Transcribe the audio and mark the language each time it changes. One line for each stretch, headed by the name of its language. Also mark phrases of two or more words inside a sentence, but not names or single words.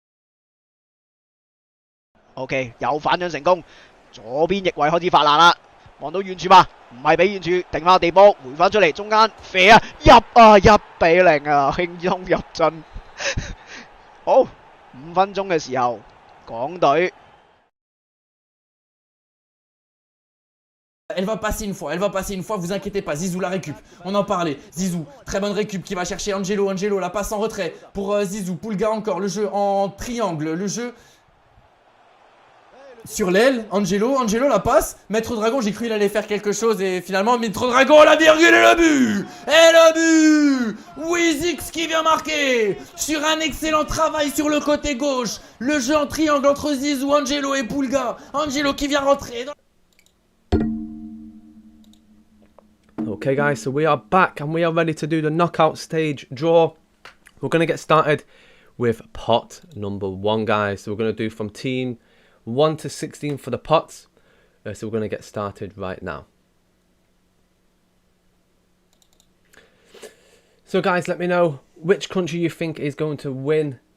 Cantonese: OK， 又反搶成功，左邊翼位開始發難啦。望到遠處嘛？唔係俾遠處，定翻地波，回翻出嚟，中間射啊，入啊，1-0啊，輕鬆入樽。好，5分鐘嘅時候，港隊。
French: Elle va passer une fois, vous inquiétez pas, Zizou la récup, on en parlait, Zizou, très bonne récup qui va chercher Angelo, la passe en retrait pour Zizou, Poulga encore, le jeu en triangle, le jeu sur l'aile, Angelo, la passe, Maître Dragon, j'ai cru qu'il allait faire quelque chose et finalement Maître Dragon, la virgule et le but. Et le but, Wizix qui vient marquer sur un excellent travail sur le côté gauche, le jeu en triangle entre Zizou, Angelo et Poulga, Angelo qui vient rentrer dans...
English: Okay guys, so we are back and we are ready to do the knockout stage draw. We're going to get started with pot number 1, guys. So we're going to do from team 1 to 16 for the pots. So we're going to get started right now. So guys, let me know which country you think is going to win.